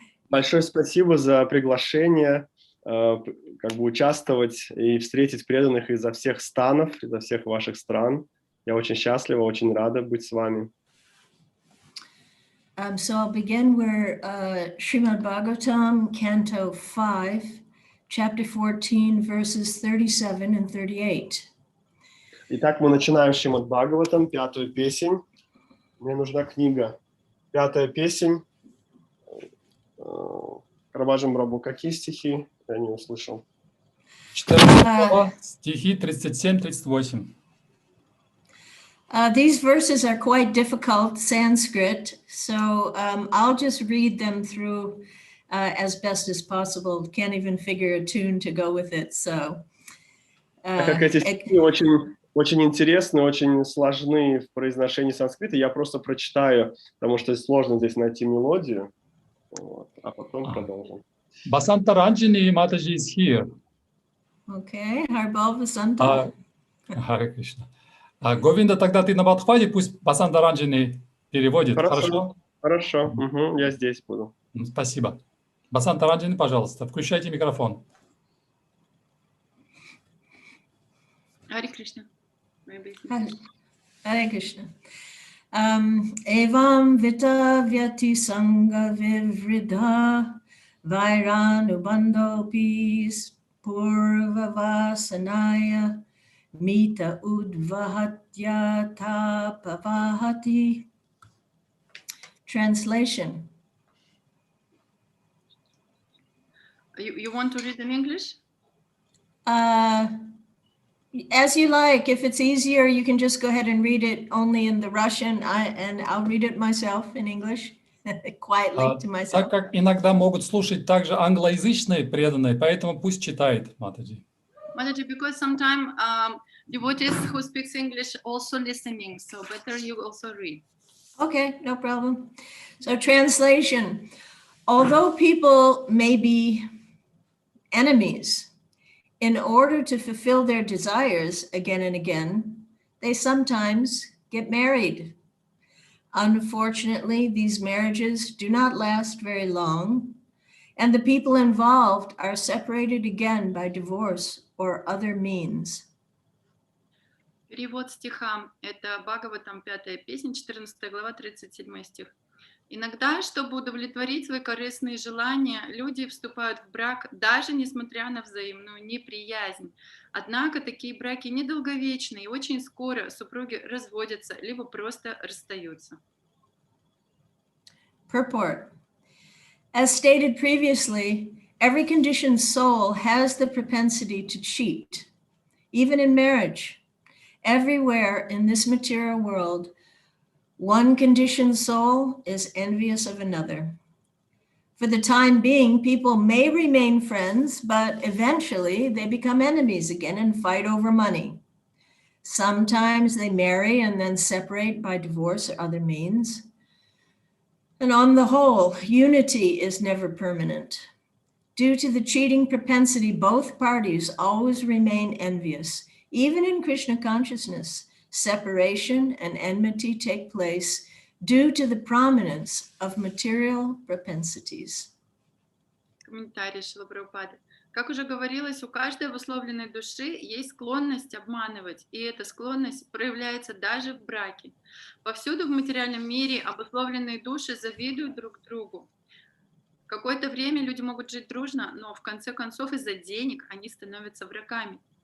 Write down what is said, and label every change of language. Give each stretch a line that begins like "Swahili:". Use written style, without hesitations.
Russian: Большое спасибо за приглашение как бы участвовать и встретить преданных изо всех станов, изо всех ваших стран. Я очень счастлива, очень рада быть с вами.
English: So I'll begin where Shrimad Bhagavatam, Canto 5, chapter 14, verses 37 and 38.
Russian: Итак, мы начинаем Шримад Бхагаватам, 5-ю песнь. Мне нужна книга. 5-я песнь. Прабхаджи Прабху, какие стихи? Я не услышал. 14 глава, стихи 37-38.
English: These verses are quite difficult Sanskrit, so I'll just read them through as best as possible. Can't even figure a tune to go with it. So,
Russian: Так как эти стихи очень интересны, очень сложны в произношении санскрита, я просто прочитаю, потому что сложно здесь найти мелодию, вот, а потом продолжим.
English: Basanta Ranjini Mataji is here. Okay, Harbal Vasanta.
Russian: Харе Кришна. Говинда, тогда ты на подхвате, пусть Басанта Ранджини переводит. Хорошо? Хорошо, я здесь буду. Спасибо. Басанта Ранджини, пожалуйста, включайте микрофон. Харе Кришна.
Sanskrit: Hare Krishna. Evam Vita Vyati Sangha Vivridha Vairanu Pis Purva Vasanaya Mita Udvahatya Tapavahati.
English: Translation. You want to read in English? As you like. If it's easier, you can just go ahead and read it only in the Russian, and I'll read it myself in English, quietly to myself.
Russian: Так как иногда могут слушать также англоязычные преданные, поэтому пусть читает, Матаджи.
English: Mataji, because sometimes devotees who speaks English also listening, so better you also read. Okay, no problem. So translation. Although people may be enemies, in order to fulfill their desires again and again, they sometimes get married. Unfortunately, these marriages do not last very long, and the people involved are separated again by divorce or other means.
Russian: Перевод стиха. Это Бхагаватам, 5-я песня, 14 глава, 37 стих. Иногда, чтобы удовлетворить свои корыстные желания, люди вступают в брак, даже несмотря на взаимную неприязнь. Однако такие браки недолговечны, и очень скоро супруги разводятся, либо просто расстаются.
English: Purport. As stated previously, every conditioned soul has the propensity to cheat, even in marriage. Everywhere in this material world, one conditioned soul is envious of another. For the time being, people may remain friends, but eventually they become enemies again and fight over money. Sometimes they marry and then separate by divorce or other means. And on the whole, unity is never permanent. Due to the cheating propensity, both parties always remain envious. Even in Krishna consciousness, separation and enmity take place due to the prominence of material propensities.
Russian: Комментарий Шрилы Прабхупады. Как уже говорилось, у каждой обусловленной души есть склонность обманывать, и эта склонность проявляется даже в браке. Повсюду в материальном мире обусловленные души завидуют друг другу. Какое-то время люди могут жить дружно, но в конце концов из-за денег они становятся врагами.